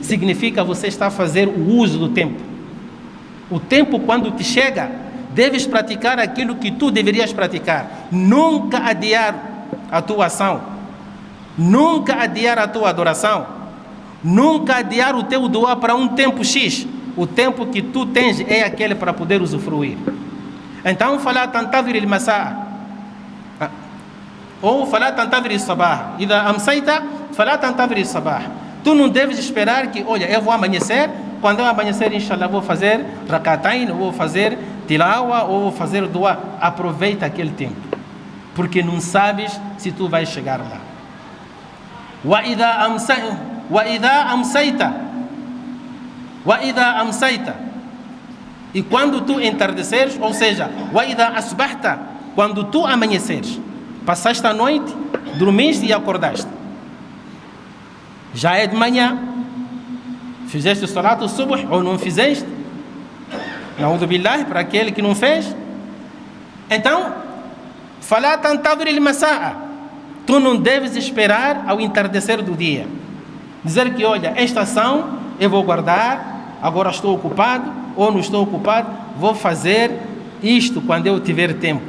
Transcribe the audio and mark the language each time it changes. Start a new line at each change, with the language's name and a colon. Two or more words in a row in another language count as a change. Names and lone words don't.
Portuguese: Significa você está a fazer o uso do tempo. O tempo, quando te chega, deves praticar aquilo que tu deverias praticar. Nunca adiar a tua ação, nunca adiar a tua adoração, nunca adiar o teu doar para um tempo X. O tempo que tu tens é aquele para poder usufruir. Então,
Arabic: فلا تنتظر المساء,
Portuguese: ou
Arabic: فلا تنتظر الصباح. إذا أمسيت فلا تنتظر الصباح.
Portuguese: Tu não deves esperar que, olha, eu vou amanhecer, quando eu amanhecer, inshallah, vou fazer rakatain, ou vou fazer tilawa, ou vou fazer dua. Aproveita aquele tempo, porque não sabes se tu vais chegar lá.
Arabic: وإذا أمسيت,
Portuguese: e quando tu entardeceres, ou seja,
Arabic: وإذا أصبحت,
Portuguese: quando tu amanheceres, passaste a noite, dormiste e acordaste, já é de manhã, fizeste o salat o subuh ou não fizeste,
Arabic: نعوذ بالله,
Portuguese: para aquele que não fez. Então,
Arabic: فلا تنتظر المساء,
Portuguese: tu não deves esperar ao entardecer do dia, dizer que, olha, esta ação eu vou guardar, agora estou ocupado ou não estou ocupado, vou fazer isto quando eu tiver tempo.